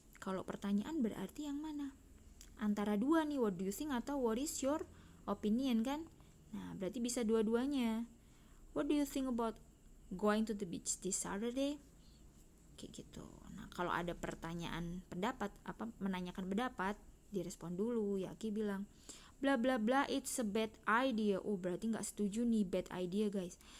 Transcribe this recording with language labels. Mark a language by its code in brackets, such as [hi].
[id] Kalau pertanyaan berarti yang mana? Antara 2 nih, [en] what do you think [id] atau [en] what is your opinion [id] kan? Nah, berarti bisa dua-duanya. [en] What do you think about going to the beach this Saturday? [id] Kayak gitu. Nah, kalau ada pertanyaan pendapat, menanyakan pendapat, direspon dulu. [en] Yaki [id] bilang, [en] bla bla bla, it's a bad idea. [id] Oh, berarti nggak setuju nih, [en] bad idea [id] guys.